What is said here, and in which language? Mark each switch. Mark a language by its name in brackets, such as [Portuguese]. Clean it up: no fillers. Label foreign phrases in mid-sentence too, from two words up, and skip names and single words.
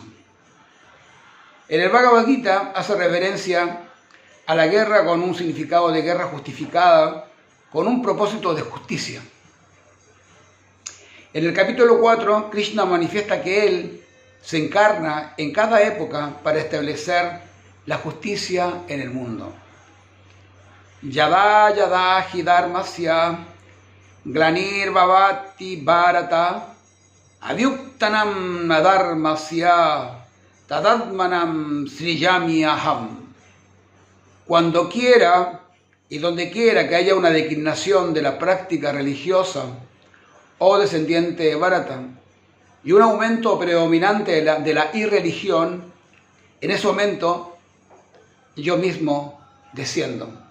[Spanish] En el Bhagavad Gita hace reverencia a la guerra con un significado de guerra justificada, con un propósito de justicia. En el capítulo 4, Krishna manifiesta que él se encarna en cada época para establecer la justicia en el mundo. [Sanskrit] Yada yada hi dharmasya glanir bhavati bharata avyuktanam adharmasya tadadmanam srijami aham. [Spanish] Cuando quiera y donde quiera que haya una declinación de la práctica religiosa o descendiente de Bharata y un aumento predominante de la irreligión, en ese momento yo mismo desciendo.